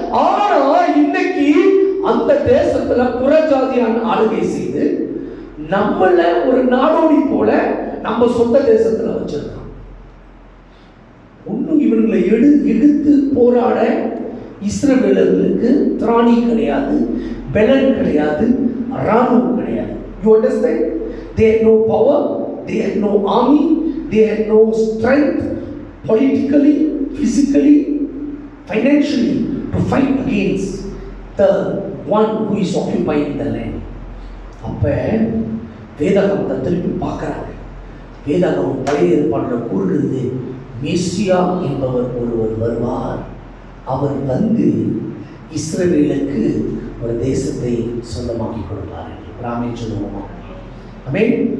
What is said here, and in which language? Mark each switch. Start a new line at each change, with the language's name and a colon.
Tamil: ஆனா இன்னைக்கு அந்த தேசத்துல புறஜாதியான ஆளுகை செய்து நம்மள ஒரு நாடோடி போல நம்ம சொந்த தேசத்துல வச்சிருக்கோம். ஒன்னும் இவர்களை எடுத்து போராட இஸ்ரவேலர்களுக்கு திராணி கிடையாது, பலன் கிடையாது, ராணுவம் கிடையாது.
English: You understand? They had no power, they had no army, they had no strength politically, physically, financially to fight against the one who is occupying the land.
Tamil: அப்ப வேதாகமத்தை திருப்பி பார்க்குறாங்க. வேதாகமம் பழைய ஏற்பாட்டில் கூறுகிறது, மேசியா என்பவர் ஒருவர் வருவார், அவர் வந்து இஸ்ரவேலுக்கு ஒரு தேசத்தை சொந்தமாக்கி கொடுப்பார். ராமேன் சொல்லுவோமா? ஆமென்.